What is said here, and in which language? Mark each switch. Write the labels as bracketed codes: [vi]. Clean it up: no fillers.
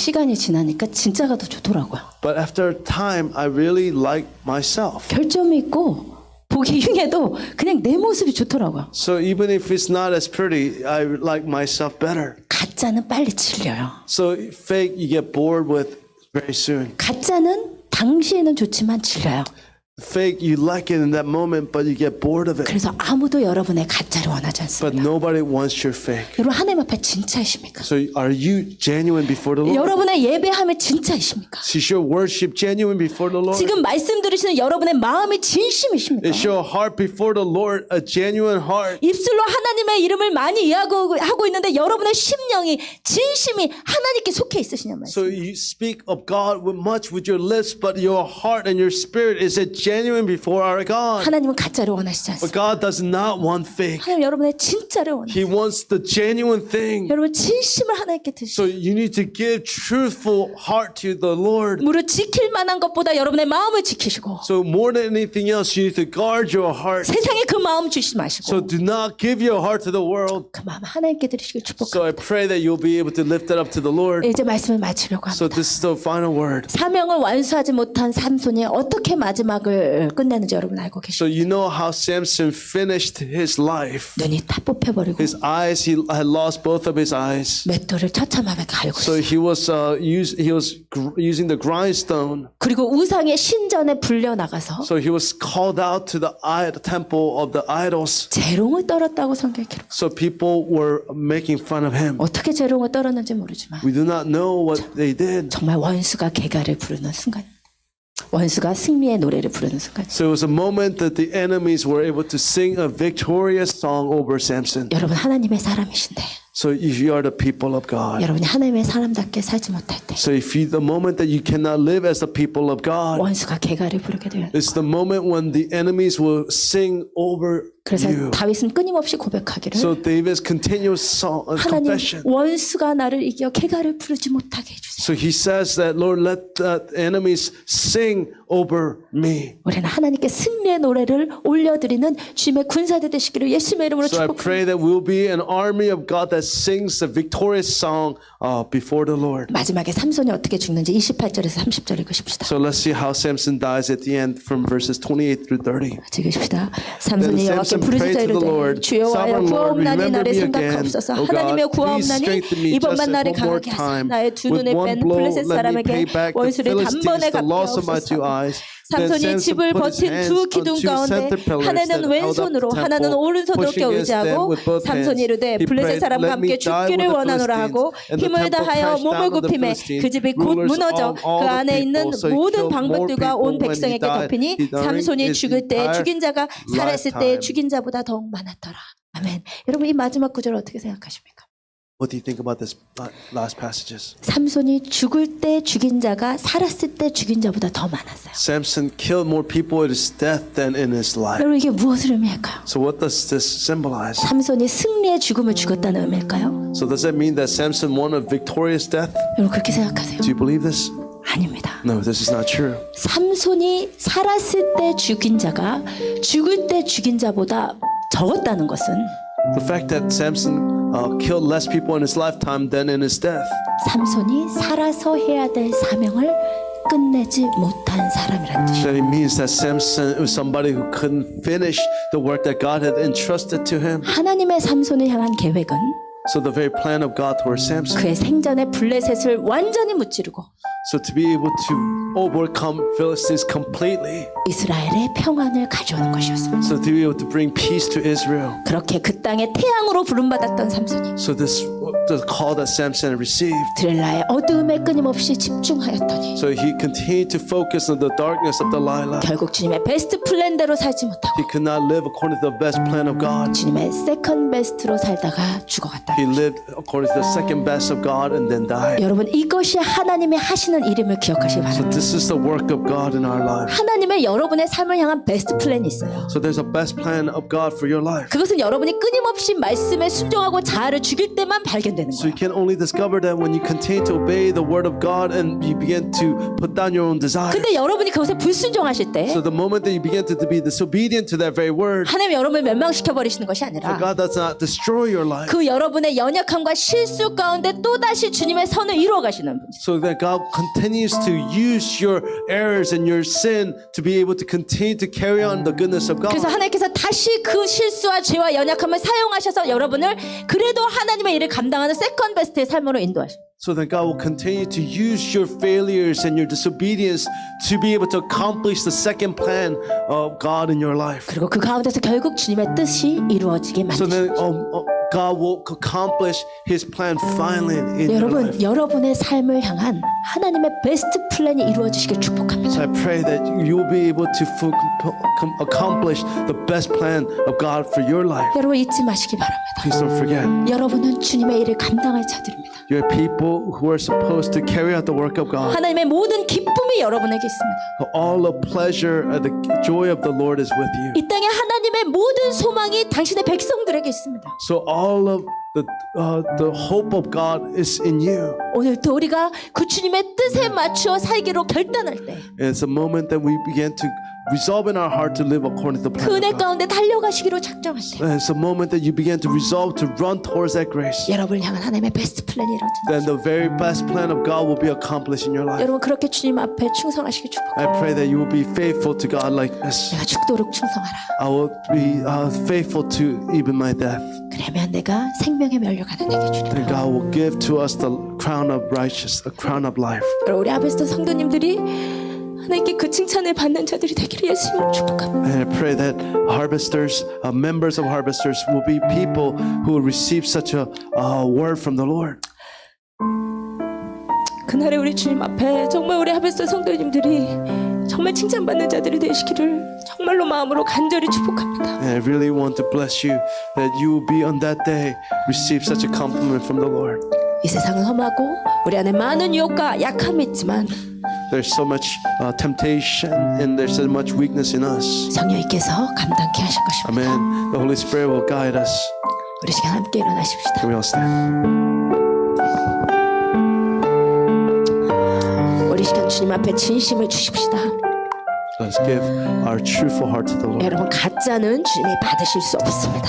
[ko] 시간이 지나니까 진짜가 더 좋더라고요. [en] But after time, I really liked myself. [ko] 결점이 있고 보기 흉해도 그냥 내 모습이 좋더라고요. [en] So even if it's not as pretty, I like myself better. [ko] 가짜는 빨리 질려요. [en] So fake, you get bored with very soon. [ko] 가짜는 당시에는 좋지만 질려요. [en] Fake, you like it in that moment, but you get bored of it. [ko] 그래서 아무도 여러분의 가짜를 원하지 [en] But [ko] 않습니다. [en] nobody wants your fake. [ko] 여러분 하나님 앞에 진짜이십니까? [en] So are you genuine before the Lord? [ko] 여러분의 예배함에 진짜이십니까? [en] Is your worship genuine before the Lord? [ko] 지금 말씀 들으시는 여러분의 마음이 진심이십니까? [en] Is your heart before the Lord a genuine heart? [ko] 입술로 하나님의 이름을 많이 이야기하고 있는데 여러분의 심령이 진심이 하나님께 속해 있으시냔 [en] So [ko] 말이에요. [en] you speak of God much with your lips, but your heart and your spirit is it genuine before our God? [ko] 하나님은 가짜를 원하시지 [en] But [ko] 않습니다. [en] God does not want fake. [ko] 하나님 여러분의 진짜를 원하세요. [en] He wants the genuine thing. [ko] 여러분 진심을 하나님께 [en] So [ko] 드시고 [en] you need to give truthful heart to the Lord. [ko] 무릇 지킬 만한 것보다 여러분의 마음을 지키시고 [en] So more than anything else, you need to guard your heart. [ko] 세상에 그 마음 주시지 [en] So [ko] 마시고 [en] do not give your heart to the world. [ko] 그 마음 하나님께 드리시길 축복합니다. [en] So I pray that you'll be able to lift it up to the Lord. [ko] 이제 말씀을 마치려고 [en] So [ko] 합니다. [en] this is the final word. [ko] 사명을 완수하지 못한 삼손이 어떻게 마지막을 끝내는지 여러분 알고 [en] So you know how Samson finished his life. [ko] 눈이 다 뽑혀버리고 [en] His eyes, he had lost both of his eyes. [ko] 맷돌을 처참하게 갈고 [en] So [ko] 있어요. [en] he was using the grindstone. [ko] 그리고 우상의 신전에 불려 나가서 [en] So he was called out to the temple of the idols. [ko] 재롱을 떨었다고 성경에 기록. [en] So people were making fun of him. [ko] 어떻게 재롱을 떨었는지 모르지만 [en] We do not know what they did. [ko] 정말 원수가 개가를 부르는 순간, 원수가 승리의 노래를 부르는 순간. [en] So it was a moment that the enemies were able to sing a victorious song over Samson. [ko] 여러분 하나님의 사람이신데 [en] So if you are the people of God. [ko] 여러분이 하나님의 사람답게 살지 못할 때 [en] So if the moment that you cannot live as the people of God, [ko] 원수가 개가를 부르게 되는. [en] it's the moment when the enemies will sing over [ko] 그래서 [en] you. [ko] 다윗은 끊임없이 고백하기를 [en] So David's continuous song, [ko] 하나님 [en] confession. [ko] 원수가 나를 이겨 개가를 부르지 못하게 해주세요. [en] So he says that, Lord, let the enemies sing over me. [ko] 우리는 하나님께 승리의 노래를 올려드리는 주님의 군사들 되시기를 예수님의 이름으로 [en] So I [ko] 축복합니다. [en] pray that we'll be an army of God that sings the victorious song before the Lord. [ko] 마지막에 삼손이 어떻게 죽는지 28절에서 30절 읽으십시다. [en] So let's see how Samson dies at the end from verses 28 through 30. [ko] 읽으십시다. [en] Then [ko] 삼손이 여호와께 [en] Samson [ko] 부르짖어 [en] prayed to the [ko] 이르되 [en] Lord, [ko] 주여와여 [en] Sovereign Lord, [ko] 구하옵나니 [en] remember [ko] 나를 [en] me again. [ko] 생각하옵소서. [en] O [ko] 하나님의 [en] God, please [ko] 구하옵나니 [en] strengthen me [ko] 이번만 [en] just [ko] 나를 [en] one more [ko] 강하게 하사 [en] time. [ko] 나의 두 [en] With [ko] 눈을 [en] one [ko] 뺀 [en] blow, [ko] 블레셋 [en] let me [ko] 사람에게 [en] pay back the [ko] 원수를 [en] Philistines [ko] 단번에 [en] the [ko] 갚게 [en] loss of my two [ko] 하옵소서. [en] eyes. [ko] 삼손이 [en] Then [ko] 집을 [en] Samson put his [ko] 버틴 [en] hands [ko] 두 [en] on [ko] 기둥 [en] two [ko] 가운데 [en] center pillars [ko] 하나는 [en] that held up [ko] 왼손으로 [en] the [ko] 하나는 [en] temple, [ko] 오른손으로 [en] pushing against them [ko] 의지하고 [en] with both [ko] 삼손이 [en] hands. [ko] 이르되 [en] He [ko] 블레셋 [en] prayed, [ko] 사람과 [en] "Let [ko] 함께 [en] me die [ko] 죽기를 [en] with the [ko] 원하노라 하고 [en] Philistines." And the [ko] 힘을 [en] temple [ko] 다하여 [en] crashed [ko] 몸을 [en] down on the [ko] 굽히매 [en] Philistines. [ko] 그 집이 곧 [en] Rulers [ko] 무너져 [en] on all [ko] 그 [en] the [ko] 안에 있는 [en] people. So he [ko] 모든 [en] killed more [ko] 방백들과 [en] people [ko] 온 [en] when he [ko] 백성에게 [en] died. [ko] 덮이니 [en] During [ko] 삼손이 [en] his [ko] 죽을 때 [en] entire [ko] 죽인 자가 살았을 때 [en] lifetime. [ko] 죽인 자보다 더욱 많았더라. 아멘. 여러분 이 마지막 구절 어떻게 생각하십니까? [en] What do you think about this last passages? [ko] 삼손이 죽을 때 죽인 자가 살았을 때 죽인 자보다 더 많았어요. [en] Samson killed more people at his death than in his life. [ko] 여러분 이게 무엇을 의미할까요? [en] So what does this symbolize? [ko] 삼손이 승리의 죽음을 죽었다는 의미일까요? [en] So does that mean that Samson won a victorious death? [ko] 여러분 그렇게 생각하세요? [en] Do you believe this? [ko] 아닙니다. [en] No, this is not true. [ko] 삼손이 살았을 때 죽인 자가 죽을 때 죽인 자보다 적었다는 것은 [en] The fact that Samson killed less people in his lifetime than in his death. [ko] 삼손이 살아서 해야 될 사명을 끝내지 못한 사람이라는 뜻이에요. [en] That it means that Samson was somebody who couldn't finish the work that God had entrusted to him. [ko] 하나님의 삼손을 향한 계획은 [en] So the very plan of God towards Samson. [ko] 그의 생전에 블레셋을 완전히 무찌르고 [en] So to be able to overcome Philistines completely. [ko] 이스라엘의 평안을 가져오는 것이었습니다. [en] So to be able to bring peace to Israel. [ko] 그렇게 그 땅의 태양으로 부름받았던 삼손이 [en] So this the call that Samson had received. [ko] 드릴라의 어두움에 끊임없이 집중하였더니 [en] So he continued to focus on the darkness of Delilah. [ko] 결국 주님의 베스트 플랜대로 살지 못하고 [en] He could not live according to the best plan of God. [ko] 주님의 세컨 베스트로 살다가 죽어갔다. [en] He lived according to the second best of God and then died. [ko] 여러분 이것이 하나님이 하시는 일임을 기억하시기 [en] So [ko] 바랍니다. [en] this is the work of God in our lives. [ko] 하나님의 여러분의 삶을 향한 베스트 플랜이 있어요. [en] So there's a best plan of God for your life. [ko] 그것은 여러분이 끊임없이 말씀에 순종하고 자아를 죽일 때만 발견되는 [en] So you [ko] 거예요. [en] can only discover that when you continue to obey the word of God and you begin to put down your own desires. [ko] 근데 여러분이 그것에 불순종하실 때 [en] So the moment that you begin to be disobedient to that very word, [ko] 하나님 여러분을 멸망시켜 버리시는 것이 [en] so [ko] 아니라 [en] God does not destroy your life. [ko] 그 여러분의 연약함과 실수 가운데 또다시 주님의 선을 이루어 가시는 분이세요. [en] So that God continues to use your errors and your sin to be able to continue to carry on the goodness of God. [ko] 그래서 하나님께서 다시 그 실수와 죄와 연약함을 사용하셔서 여러분을 그래도 하나님의 일을 감당하는 세컨 베스트의 삶으로 인도하십니다. [en] So that God will continue to use your failures and your disobedience to be able to accomplish the second plan of God in your life. [ko] 그리고 그 가운데서 결국 주님의 뜻이 이루어지게 [en] So then [ko] 만드십니다. [en] God will accomplish His plan finally in your [ko] 여러분, [en] life. [ko] 여러분의 삶을 향한 하나님의 베스트 플랜이 이루어지시길 축복합니다. [en] So I pray that you will be able to accomplish the best plan of God for your life. [ko] 여러분 잊지 마시기 바랍니다. [en] Please don't forget, [ko] 여러분은 주님의 일을 감당할 자들입니다. [en] you're people who are supposed to carry out the work of God. [ko] 하나님의 모든 기쁨이 여러분에게 있습니다. [en] All the pleasure and the joy of the Lord is with you. [ko] 이 땅에 하나님의 모든 소망이 당신의 백성들에게 있습니다. [en] So all of the hope of God is in you. [ko] 오늘도 우리가 그 주님의 뜻에 맞추어 살기로 결단할 때 [en] And it's a moment that we begin to resolve in our heart to live according to the [ko] 그 [en] plan [ko] 은혜 [en] of God. [ko] 가운데 달려가시기로 작정할 때 [en] And it's a moment that you begin to resolve to run towards that grace. [ko] 여러분을 향한 하나님의 베스트 플랜이 이루어진다. [en] Then the very best plan of God will be accomplished in your life. [ko] 여러분 그렇게 주님 앞에 충성하시길 축복합니다. [en] I pray that you will be faithful to God like this. [ko] 내가 죽도록 충성하라. [en] I will be faithful to even my death. [ko] 그러면 내가 생명의 면류관을 내게 주리라. [en] And God will give to us the crown of righteousness, a crown of life. [ko] 여러분 우리 아베스터 성도님들이 하나님께 그 칭찬을 받는 자들이 되기를 예수님을 축복합니다. [en] And I pray that harvesters, members of harvesters, will be people who will receive such a word from the Lord. [ko] 그날에 우리 주님 앞에 정말 우리 아베스터 성도님들이 정말 칭찬받는 자들이 되시기를 정말로 마음으로 간절히 축복합니다. [en] And I really want to bless you that you will be on that day receive such a compliment from the Lord. [ko] 이 세상은 험하고 우리 안에 많은 유혹과 약함이 있지만 [en] There's so much temptation and there's so much weakness in us. [ko] 성령님께서 감당케 하실 것입니다. [en] Amen. The Holy Spirit will guide us. [ko] 우리 시간 함께 일어나십시다. [en] Can we all stand? [ko] 우리 시간 주님 앞에 진심을 주십시다. [en] Let's give our truthful heart to the Lord. [ko] 여러분 가짜는 주님이 받으실 수 없습니다.